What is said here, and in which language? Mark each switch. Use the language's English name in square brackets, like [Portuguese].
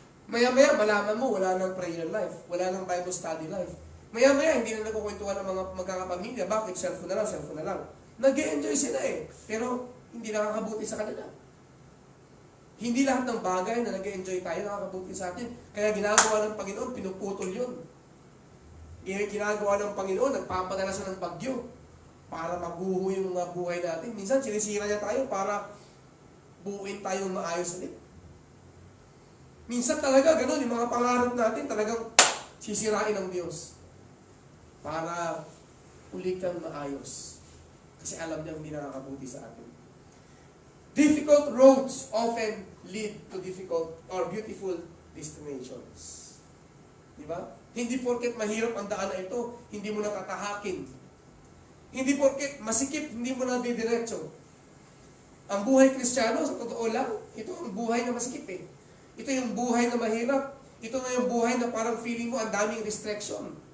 [Filipino] Maya-maya, malaman mo, wala nang prayer life, wala nang Bible study life. Maya-maya, hindi na nagkukwentuhan ng mga magkakapamilya. Bakit? Cellphone na lang, cellphone na lang. Nag-e-enjoy sila eh. Pero, hindi nakakabuti sa kanila. Hindi lahat ng bagay na nag-e-enjoy tayo nakakabuti sa atin. Kaya ginagawa ng Panginoon, pinuputol yun. Ginagawa ng Panginoon, nagpapadala siya ng bagyo para mabuho yung mga buhay natin. Minsan, sinisira niya tayo para buuin tayong maayos ulit. Minsan talaga, ganun, yung mga pangarap natin, talagang sisirain ng Diyos para uli kang maayos. Kasi alam niya hindi nakakabuti sa atin. [English] Difficult roads often lead to difficult or beautiful destinations. [Filipino] Di ba? Hindi porket mahirap ang daan na ito, hindi mo natatahakin. Hindi porket masikip, hindi mo na didiretso. Ang buhay Kristiyano, sa totoo lang, ito ang buhay na masikip eh. Ito yung buhay na mahirap. Ito na yung buhay na parang feeling mo ang daming restriction.